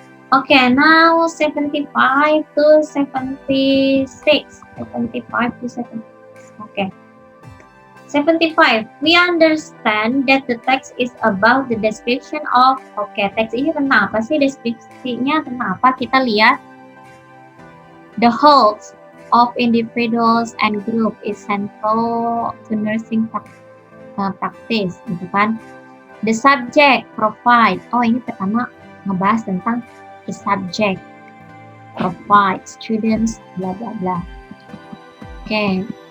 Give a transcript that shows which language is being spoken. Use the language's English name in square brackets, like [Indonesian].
[English] Okay, now 75 to 76. 75 to 76. Okay. 75. We understand that the text is about the description of. [Indonesian] Okay, teks ini tentang apa sih? Deskripsinya tentang apa? Kita lihat. [English] The whole of individuals and group is central to nursing practice, [Indonesian] gitu kan? [English] The subject provide. Oh, [Indonesian] ini pertama ngebahas tentang [English] the subject provide students bla bla bla. Okay.